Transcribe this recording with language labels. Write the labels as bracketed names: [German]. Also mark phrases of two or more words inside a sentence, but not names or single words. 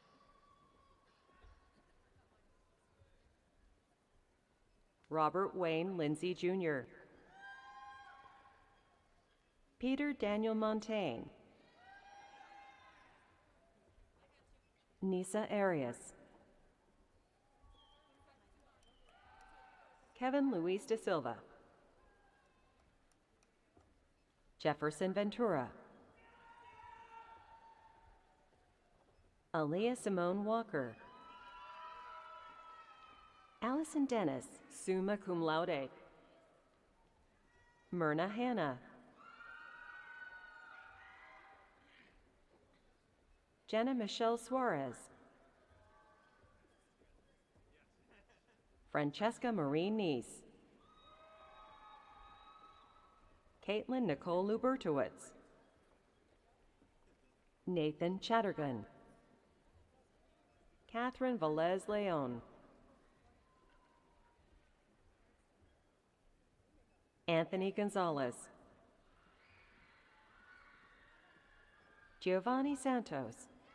[English] Robert Wayne Lindsay Jr., Peter Daniel Montaigne, Nisa Arias, Kevin Luis de Silva, Jefferson Ventura, Aaliyah Simone Walker, Allison Dennis, [Latin] summa cum laude, [English] Myrna Hanna, Jenna Michelle Suarez, Francesca Marie Neese, Caitlin Nicole Lubertowitz, Nathan Chatterton, Catherine Velez Leon, Anthony Gonzalez, Giovanni Santos.